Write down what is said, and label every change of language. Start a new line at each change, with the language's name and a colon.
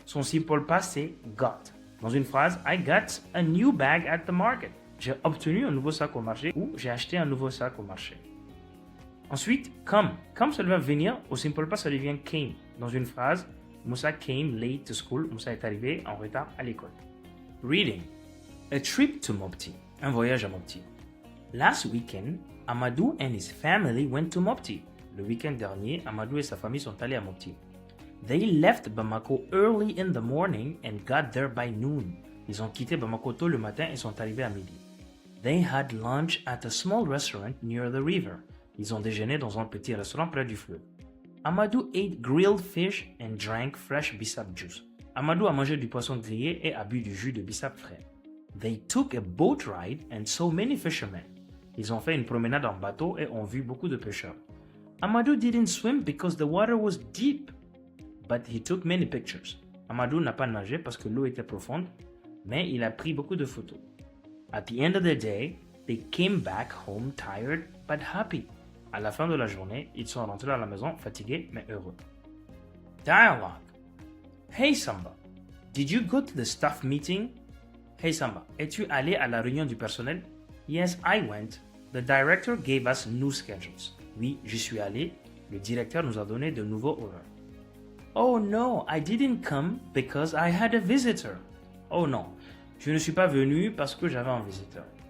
French: Son simple past, c'est got. Dans une phrase,
English: I got a new bag at the market.
French: J'ai obtenu un nouveau sac au marché ou j'ai acheté un nouveau sac au marché. Ensuite, come. Come, ça va venir. Au simple past, ça devient came. Dans une phrase,
English: Moussa came late to school.
French: Moussa est arrivé en retard à l'école.
English: Reading. A trip to Mopti.
French: Un voyage à Mopti.
English: Last weekend, Amadou and his family went to Mopti.
French: Le week-end dernier, Amadou et sa famille sont allés à Mopti.
English: They left Bamako early in the morning and got there by noon.
French: Ils ont quitté Bamako tôt le matin et sont arrivés à midi.
English: They had lunch at a small restaurant near the river.
French: Ils ont déjeuné dans un petit restaurant près du fleuve.
English: Amadou ate grilled fish and drank fresh bissap juice.
French: Amadou a mangé du poisson grillé et a bu du jus de bissap frais.
English: They took a boat ride and saw many fishermen.
French: Ils ont fait une promenade en bateau et ont vu beaucoup de pêcheurs.
English: Amadou didn't swim because the water was deep, but he took many pictures.
French: Amadou n'a pas nagé parce que l'eau était profonde, mais il a pris beaucoup de photos.
English: At the end of the day, they came back home tired but happy.
French: À la fin de la journée, ils sont rentrés à la maison fatigués mais heureux. Dialogue.
English: Hey Samba, did you go to the staff meeting?
French: Hey Samba, es-tu allé à la réunion du personnel?
English: Yes, I went. The director gave us new schedules.
French: Oui, j'y suis allé. Le directeur nous a donné de nouveaux horaires.
English: Oh no, I didn't come because I had a visitor.
French: Oh non, je ne suis pas venu parce que j'avais un visiteur.